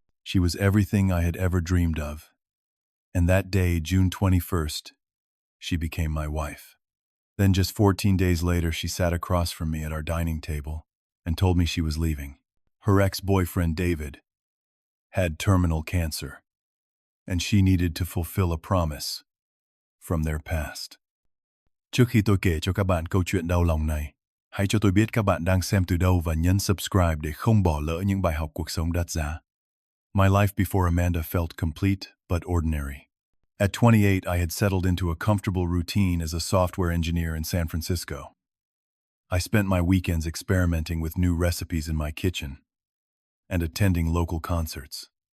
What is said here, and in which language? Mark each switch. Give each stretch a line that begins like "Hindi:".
English: She was everything I had ever dreamed of. And that day, June 21st, she became my wife. Then just 14 days later, she sat across from me at our dining table and told me she was leaving. Her ex-boyfriend, David, had terminal cancer, and she needed to fulfill a promise from their past.
Vietnamese: Trước khi tôi kể cho các bạn câu chuyện đau lòng này, hãy cho tôi biết các bạn đang xem từ đâu và nhấn subscribe để không bỏ lỡ những bài học cuộc sống đắt giá.
English: My life before Amanda felt complete but ordinary. At 28, I had settled into a comfortable routine as a software engineer in San Francisco. I spent my weekends experimenting with new recipes in my kitchen and attending local concerts.